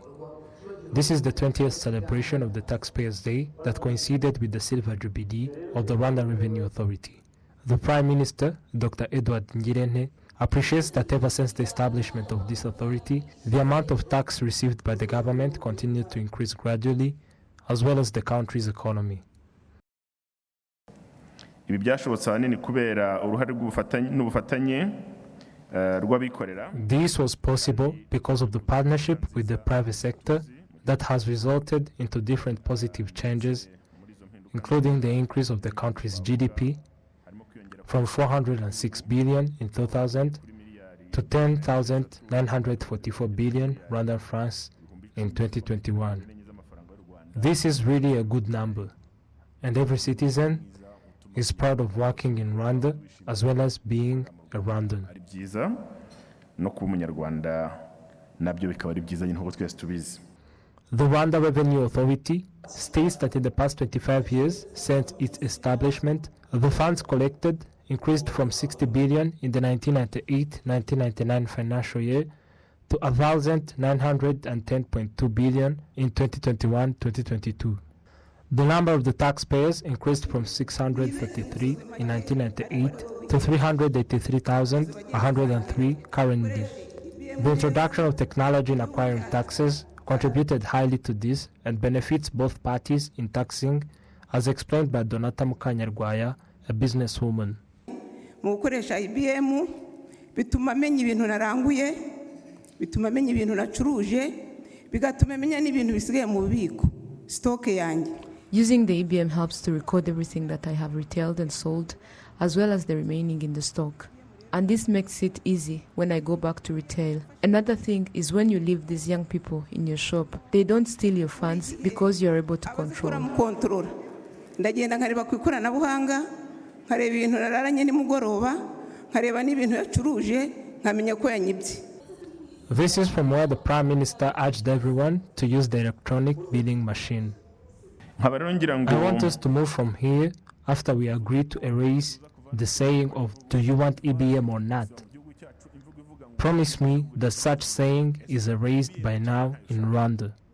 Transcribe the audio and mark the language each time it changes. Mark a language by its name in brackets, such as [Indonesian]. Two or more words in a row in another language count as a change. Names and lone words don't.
[English] This is the 20th celebration of the Taxpayers' Day that coincided with the Silver Jubilee of the Rwanda Revenue Authority. The Prime Minister, Dr. Edward Ngirente, appreciates that ever since the establishment of this authority, the amount of tax received by the government continued to increase gradually, as well as the country's economy. [Kinyarwanda] Ibi byashobotse ahanini kubera uruhare n'ubufatanye rw'abikorera. [English] This was possible because of the partnership with the private sector that has resulted into different positive changes, including the increase of the country's GDP from 406 billion in 2000 to 10,944 billion Rwandan francs in 2021. This is really a good number, and every citizen is proud of working in Rwanda as well as being a Rwandan. [Kinyarwanda] No kuba umunyarwanda nabyo bikaba ari byiza nk'uko twese tubizi. [English] The Rwanda Revenue Authority states that in the past 25 years since its establishment, the funds collected increased from 60 billion in the 1998-1999 financial year to 1,910.2 billion in 2021-2022. The number of the taxpayers increased from 633 in 1998 to 383,103 currently. The introduction of technology in acquiring taxes contributed highly to this and benefits both parties in taxing, as explained by Donata Mukanyarwaya, a businesswoman. [Kinyarwanda] Mu gukoresha IBM bituma menya ibintu naranguye, bituma menya ibintu nacuruje, bigatuma menya n'ibintu bisigaye mu bubiko stock yanjye. [English] Using the EBM helps to record everything that I have retailed and sold, as well as the remaining in the stock. And this makes it easy when I go back to retail. Another thing is when you leave these young people in your shop, they don't steal your funds because you're able to control. [Kinyarwanda] Ndagenda nkareba ku ikoranabuhanga, nkareba ibintu nararanye nimugoroba, nkareba n'ibintu yacuruje, nkamenya ko yanyibye. [English] This is from where the Prime Minister urged everyone to use the electronic billing machine. I want us to move from here after we agree to erase the saying of "do you want EBM or not?" Promise me that such saying is erased by now in Rwanda.